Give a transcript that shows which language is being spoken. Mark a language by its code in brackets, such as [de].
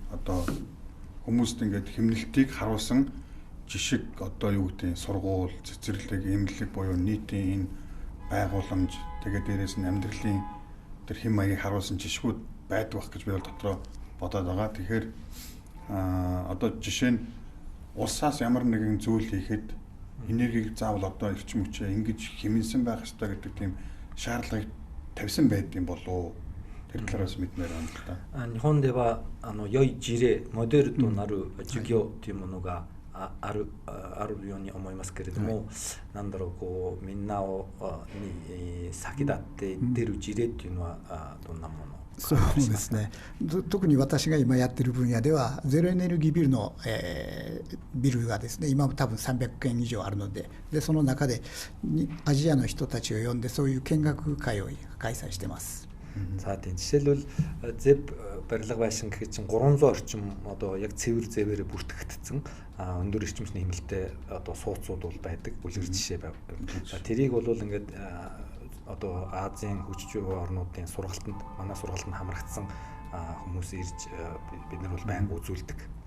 [mn] Одоо хүмүүст ингээд хэмнэлтийг харуулсан жишг одоо юу гэдэг сургууль, цэцэрлэг, эмнэлэг буюу нийтийн энэ байгууламж тэгээд дээрээс нь амьдралын тэр хэм маягийг харуулсан жишгүүд байдаг бах гэж би бол дотроо бодоод байгаа. Тэгэхээр одоо жишээ нь улсаас ямар нэгэн зүйл хийхэд энергийг заавал одоо эрчим хүчээ ингэж хэмнэсэн байх ёстой гэдэг тийм шаардлагыг тавьсан байдсан болов. Тэр талаас мэдмээр байна л да. [ja] 日本では良い事例、モデルとなる授業というものがあるように思いますけれども、なんだろうこうみんなに先立って出る事例っていうのはどんなもの？そうですね。特に私が今やってる分野ではゼロエネルギービルの、ビルがですね今多分300件以上あるので、その中でアジアの人たちを呼んでそういう見学会を開催してます。 [mn] За тийм жишээлбэл ZEB барилга байшин гэхэд чинь 300 орчим одоо яг цэвэр зэвээрээ бүртгэгдсэн өндөр эрчимчний хэмнэлтэй одоо сууцууд бол байдаг. Бүлгэр жишээ байв. За тэрийг бол ингээд одоо Азийн хөгжиж байгаа орнуудын сургалтанд манай сургалтанд хамрагдсан хүмүүс ирж бид нар бол байнга үзүүлдэг.